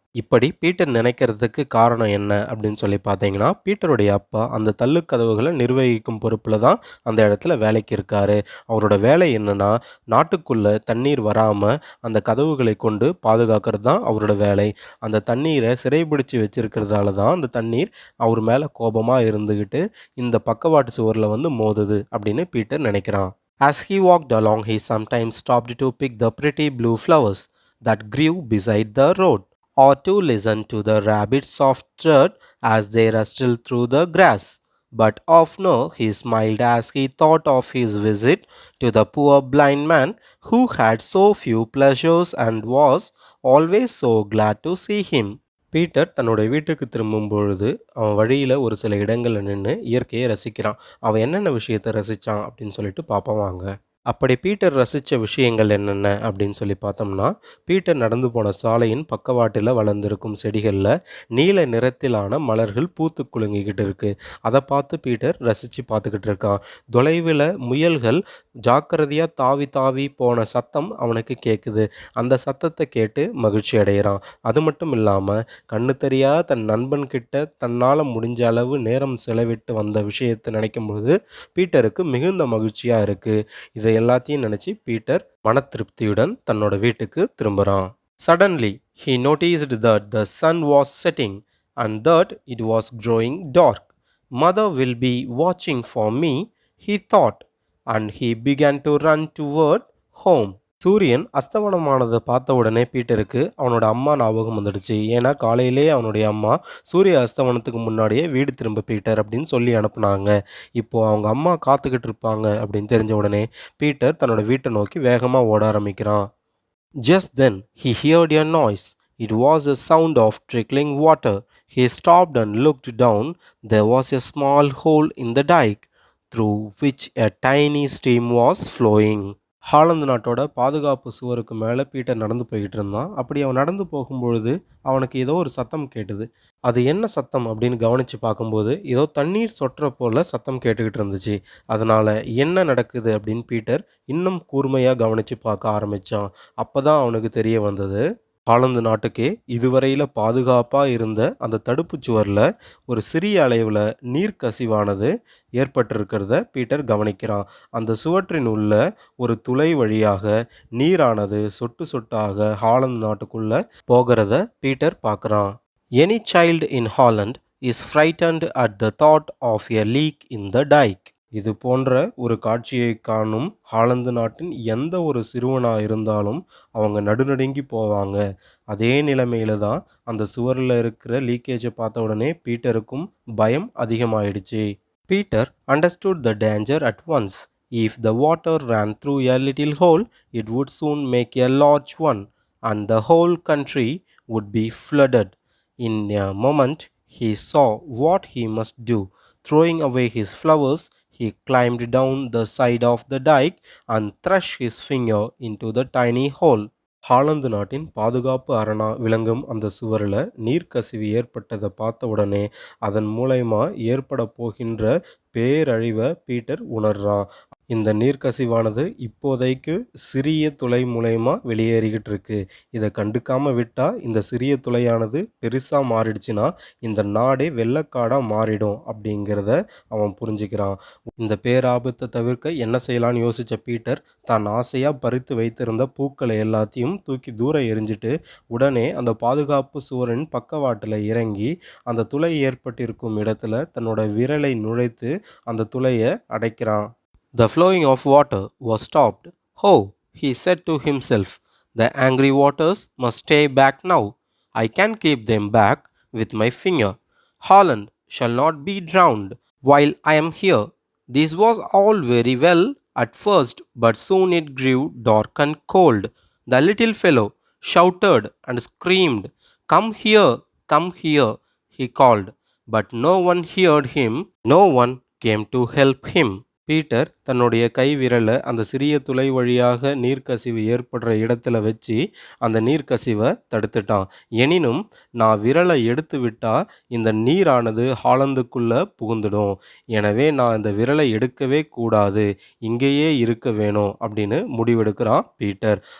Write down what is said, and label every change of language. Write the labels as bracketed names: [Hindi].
[Tamil] இப்படி பீட்டர் நினைக்கிறதுக்கு காரணம் என்ன அப்படின்னு சொல்லி பார்த்தீங்கன்னா, பீட்டருடைய அப்பா அந்த தள்ளுக் கதவுகள நிர்வகிக்கும் பொறுப்புல தான் அந்த இடத்துல வேலைக்கு இருக்காரு. அவரோட வேலை என்னன்னா, நாட்டுக்குள்ள தண்ணீர் வராம அந்த கதவுகளை கொண்டு பாதுகாக்கிறது தான் அவரோட வேலை. அந்த தண்ணீர சிறைபிடிச்சு வச்சிருக்கிறதால தான் அந்த தண்ணீர் அவர் மேல கோபமா இருந்துகிட்டு, இந்த பக்கவாட்டு சுவர்ல வந்து மோதுது அப்படின்னு பீட்டர் நினைக்கிறான். [English] As he walked along, he sometimes stopped to pick the pretty blue flowers that grew beside the road, or to listen to the rabbits' soft tread as they rustled through the grass. But oftener he smiled as he thought of his visit to the poor blind man who had so few pleasures and was always so glad to see him. [Tamil] Peter தன்னுடைய வீட்டுக்கு திரும்பும் பொழுது, அவன் வழியில ஒரு சில இடங்கள்ல நின்னு இயற்கையை ரசிக்கிறான். அவன் என்னென்ன விஷயத்த ரசிச்சான் அப்படின்னு சொல்லிட்டு பார்ப்போம் வாங்க. அப்படி பீட்டர் ரசித்த விஷயங்கள் என்னென்ன அப்படின்னு சொல்லி பார்த்தோம்னா, பீட்டர் நடந்து போன சாலையின் பக்கவாட்டில் வளர்ந்திருக்கும் செடிகளில் நீல நிறத்திலான மலர்கள் பூத்து குலுங்கிக்கிட்டு இருக்கு. அதை பார்த்து பீட்டர் ரசித்து பார்த்துக்கிட்டு இருக்கான். தொலைவில் முயல்கள் ஜாக்கிரதையாக தாவி தாவி போன சத்தம் அவனுக்கு கேட்குது. அந்த சத்தத்தை கேட்டு மகிழ்ச்சி அடைகிறான். அது மட்டும் இல்லாமல் கண்ணு தெரியாத தன் நண்பன் கிட்ட தன்னால் முடிஞ்ச அளவு நேரம் செலவிட்டு வந்த விஷயத்தை நினைக்கும்போது பீட்டருக்கு மிகுந்த மகிழ்ச்சியாக இருக்குது. இதை எல்லாத்தையும் நினைச்சு பீட்டர் மன திருப்தியுடன் தன்னோட வீட்டுக்கு திரும்புறான். [English] Suddenly he noticed that the sun was setting and that it was growing dark. Mother will be watching for me, he thought, and he began to run toward home. [Tamil] சூரியன் அஸ்தமனமானதை பார்த்த உடனே பீட்டருக்கு அவனோட அம்மா ஞாபகம் வந்துடுச்சு. ஏன்னா காலையிலே அவனுடைய அம்மா சூரிய அஸ்தமனத்துக்கு முன்னாடியே வீடு திரும்ப பீட்டர் அப்படின்னு சொல்லி அனுப்புனாங்க. இப்போது அவங்க அம்மா காத்துக்கிட்டு இருப்பாங்க அப்படின்னு தெரிஞ்ச உடனே பீட்டர் தன்னோட வீட்டை நோக்கி வேகமாக ஓட ஆரம்பிக்கிறான். [English] Just then he heard a noise. It was a sound of trickling water. He stopped and looked down. There was a small hole in the dike through which a tiny stream was flowing. [Tamil] Holland நாட்டோட பாதுகாப்பு சுவருக்கு மேலே Peter நடந்து போய்கிட்டு இருந்தான். அப்படி அவன் நடந்து போகும்பொழுது அவனுக்கு ஏதோ ஒரு சத்தம் கேட்டது. அது என்ன சத்தம் அப்படின்னு கவனித்து பார்க்கும்போது ஏதோ தண்ணீர் சொட்டுற போல சத்தம் கேட்டுக்கிட்டு இருந்துச்சு. அதனால் என்ன நடக்குது அப்படின்னு பீட்டர் இன்னும் கூர்மையாக கவனித்து பார்க்க ஆரம்பித்தான். அப்போ தான் அவனுக்கு தெரிய வந்தது, ஹாலந்து நாட்டுக்கே இதுவரையில் பாதுகாப்பாக இருந்த அந்த தடுப்புச் சுவரில் ஒரு சிறிய அளவில் நீர்க்கசிவானது ஏற்பட்டிருக்கிறத பீட்டர் கவனிக்கிறான். அந்த சுவற்றின் உள்ள ஒரு துளை வழியாக நீரானது சொட்டு சொட்டாக ஹாலந்து நாட்டுக்குள்ளே போகிறத பீட்டர் பார்க்குறான். [English] Any child in Holland is frightened at the thought of a leak in the dyke. [Tamil] இது போன்ற ஒரு காட்சியை காணும் ஹாலந்து நாட்டின் எந்த ஒரு சிறுவனாக இருந்தாலும் அவங்க நடுநடுங்கி போவாங்க. அதே நிலைமையில தான் அந்த சுவரில் இருக்கிற லீக்கேஜை பார்த்த உடனே பீட்டருக்கும் பயம் அதிகமாயிடுச்சு. [English] Peter understood the danger at once. If the water ran through a little hole, it would soon make a large one, and the whole country would be flooded. In a moment he saw what he must do. Throwing away his flowers, he climbed down the side of the dike and thrust his finger into the tiny hole. [Tamil] Holland நாட்டின் பாதுகாப்பு அரணா விளங்கும் அந்த சுவரில் நீர்க்கசிவு ஏற்பட்டதை பார்த்த உடனே அதன் மூலயமா ஏற்பட போகின்ற பேரழிவை பீட்டர் உணர்றான். இந்த நீர்க்கசிவானது இப்போதைக்கு சிறிய துளை மூலயமா வெளியேறிக்கிட்டு இருக்கு. இதை கண்டுக்காமல் விட்டால் இந்த சிறிய துளையானது பெருசாக மாறிடுச்சுன்னா இந்த நாடே வெள்ளக்காடாக மாறிடும் அப்படிங்கிறத அவன் புரிஞ்சுக்கிறான். இந்த பேராபத்தை தவிர்க்க என்ன செய்யலான்னு யோசித்த பீட்டர் தான் ஆசையாக பறித்து வைத்திருந்த பூக்களை எல்லாத்தையும் தூக்கி தூரம் எரிஞ்சிட்டு உடனே அந்த பாதுகாப்பு சுவரின் பக்கவாட்டில் இறங்கி அந்த துளை ஏற்பட்டிருக்கும் இடத்துல தன்னோட விரலை நுழைத்து அந்த துளையை அடைக்கிறான். [English] The flowing of water was stopped. Oh, he said to himself, the angry waters must stay back now. I can keep them back with my finger. Holland shall not be drowned while I am here. This was all very well at first, but soon it grew dark and cold. The little fellow shouted and screamed, come here, he called. But no one heard him, no one came to help him. [Tamil] Peter தன்னுடைய கை விரல அந்த சிறிய துளை வழியாக நீர்க்கசிவு ஏற்படுற இடத்துல வச்சு அந்த நீர்க்கசிவை தடுத்துட்டான். எனினும் நான் விரலை எடுத்து விட்டா இந்த நீரானது ஹாலந்துக்குள்ள புகுந்துடும். எனவே நான் இந்த விரலை எடுக்கவே கூடாது. இங்கேயே இருக்க வேணும் அப்படின்னு முடிவெடுக்கிறான் பீட்டர்.